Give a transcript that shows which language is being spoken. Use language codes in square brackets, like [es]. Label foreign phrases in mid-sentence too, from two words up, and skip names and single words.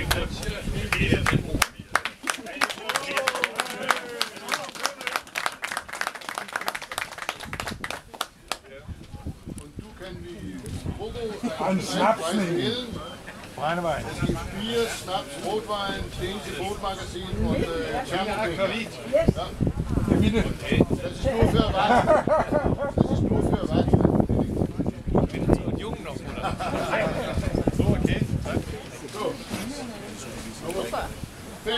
[da] En snapsning. Brændevejen. 4 snaps, [de] Rotwein, dänische Bootmagazin und Thermoping. Ja. Das ist nur für Erwachsene. Das ist nur für Erwachsene. Und Jungen noch, oder? So, okay. So. Nummer 5.